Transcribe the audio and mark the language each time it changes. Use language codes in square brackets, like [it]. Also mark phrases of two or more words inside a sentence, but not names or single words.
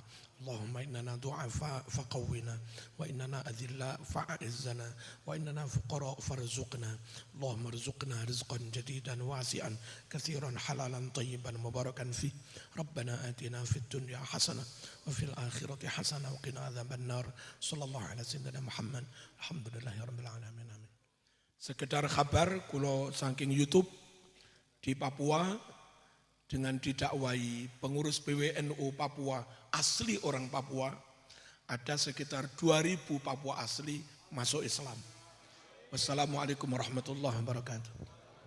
[ar] اللهم إننا ضعفاء فقونا وإننا أذلاء فأعزنا وإننا فقراء فارزقنا. اللهم ارزقنا رزقا جديدا واسعا كثيرا حلالا طيبا مباركا في. ربنا آتنا في الدنيا حسنة وفي الآخرة حسنة وقنا عذاب النار. صلى الله على سيدنا محمد. الحمد لله رب العالمين. Amin. [id] Sekedar kabar [jv] kula saking [id] YouTube di Papua dengan didakwai pengurus PWNU Papua, asli orang Papua, ada sekitar 2000 Papua asli masuk Islam. [ar] والسلام عليكم ورحمة الله وبركاته.